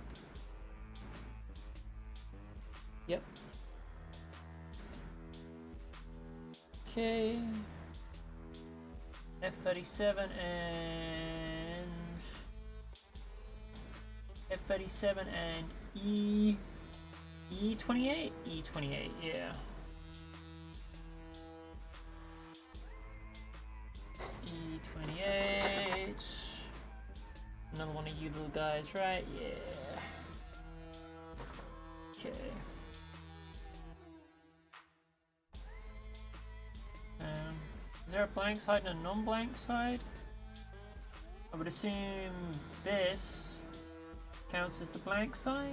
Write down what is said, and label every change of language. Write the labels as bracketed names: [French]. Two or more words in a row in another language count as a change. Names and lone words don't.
[English] Yep. Okay. F37 and F37 and E28? E28, yeah. E28. Another one of you little guys, right? Yeah. Okay. Is there a blank side and a non-blank side? I would assume this counts as the blank side?